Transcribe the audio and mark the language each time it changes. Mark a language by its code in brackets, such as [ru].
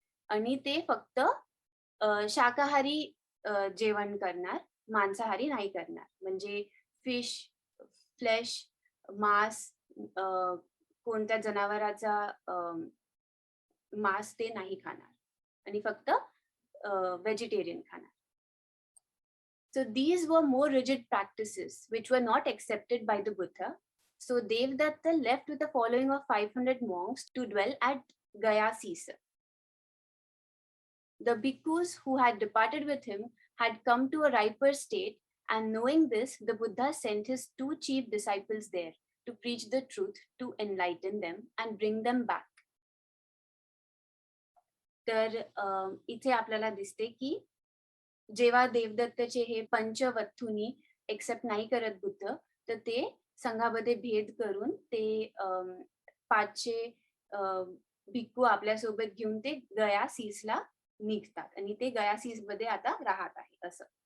[mr] आणि ते फक्त शाकाहारी जेवण करणार, मांसाहारी नाही करणार. म्हणजे फिश, फ्लेश, मांस, कोणत्या जनावराचा मांस ते नाही खाणार आणि फक्त व्हेजिटेरियन खाणार. [en] So these were more rigid practices which were not accepted by the Buddha. So Devdatta left with a following of 500 monks to dwell at Gaya Sisa. The bhikkhus who had departed with him had come to a riper state, and knowing this, the Buddha sent his two chief disciples there to preach the truth, to enlighten them and bring them back. [mr] तर इथे आपल्याला दिसते की जेव्हा देवदत्तचे हे पंचवत्थुनी accept नाही करत बुद्ध, तर ते संघामध्ये भेद करून ते 500 भिक्खू आपल्यासोबत घेऊन ते गया सीसला निघतात आणि ते गया सीसमध्ये आता राहत आहे असं.